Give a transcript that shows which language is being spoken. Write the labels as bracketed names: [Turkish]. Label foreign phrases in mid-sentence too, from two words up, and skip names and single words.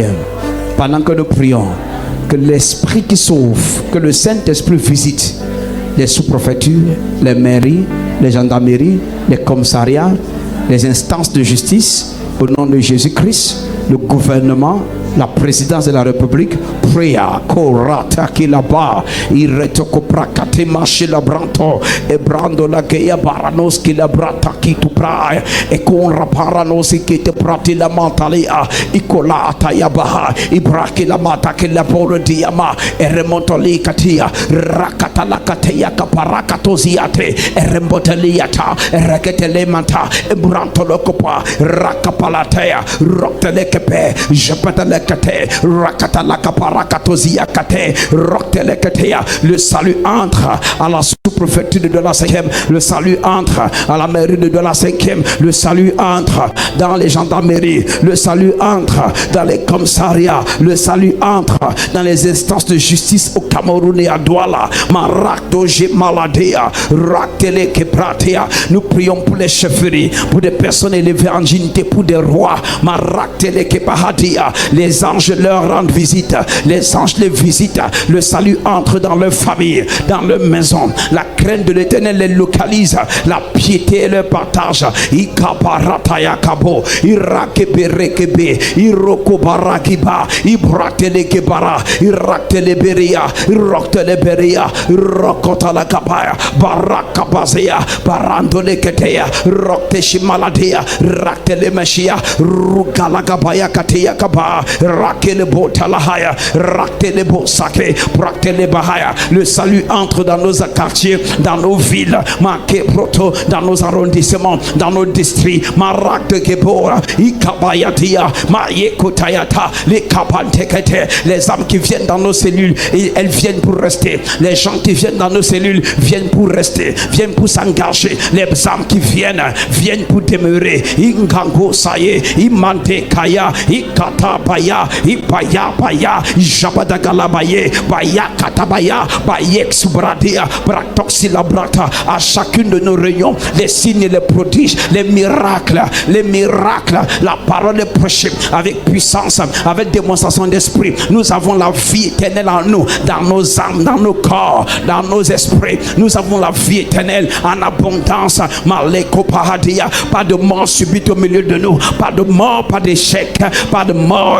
[French] Pendant que nous prions, que l'esprit qui sauve, que le Saint-Esprit visite les sous-préfectures, les mairies, les gendarmeries, les commissariats, les instances de justice, au nom de Jésus-Christ, le gouvernement, la présidence de la République. Priya korata kilaba iretoko prakate mashila branto e brando la geya baranos kilabrata kitu praia e con raparanos kite prati la mantalia ikola atayabaha ibraki la mata ke la diama e remontoli katia rakata la katia kaparakatoziate e remboteliata e reketele manta e branto lokopa rakapalatea roktelekepe jepatalekate rakata la kapara. Le salut entre à la sous-préfecture de la 5e. Le salut entre à la mairie de la 5e. Le salut entre dans les gendarmeries. Le salut entre dans les commissariats. Le salut entre dans les instances de justice au Cameroun et à Douala. Nous prions pour les chefferies, pour des personnes élevées en dignité, pour des rois. Les anges leur rendent visite. Les anges les visitent. Le salut entre dans leur famille, dans leur maison. La crainte de l'Éternel les localise. La piété leur partage. Ikaparatayakabo, Irakeberekebe, Irokobarakiba, Ibratelegebara, Irateleberia, Irokteleberia, Irokotalakabaya, Barakabazea, Barandoleketea, Rokteshimaladea, Raktelemeshia, Rugalagabaya Katea Kaba, Rakelebo talahaya, raktelebo sake, praktelebahaya. Le salut entre dans nos quartiers, dans nos villes, marqué proto, dans nos arrondissements, dans nos districts. Marak de Gebora, Ikabayatia, Mayekotayata, les Kapantekete, les âmes qui viennent dans nos cellules, et elles viennent pour rester. Les gens qui viennent dans nos cellules viennent pour rester, viennent pour s'engager. Les âmes qui viennent pour demeurer. Ingango saye, Imante Kaya, Ikata Baya, Ipaya Baya, Jabadagala Baye, Baya Katabaya, Bayek Subradia, Bratoxila Brata. À chacune de nos réunions, les signes et les prodiges, les miracles, la parole est prêchée avec puissance, avec démonstration d'esprit. Nous avons la vie éternelle en nous, dans nos âmes, dans nos corps, dans nos esprits. Nous avons la vie éternelle en abondance. Maleko Pahadia, pas de mort subite au milieu de nous, pas de mort, pas d'échec, pas de mort.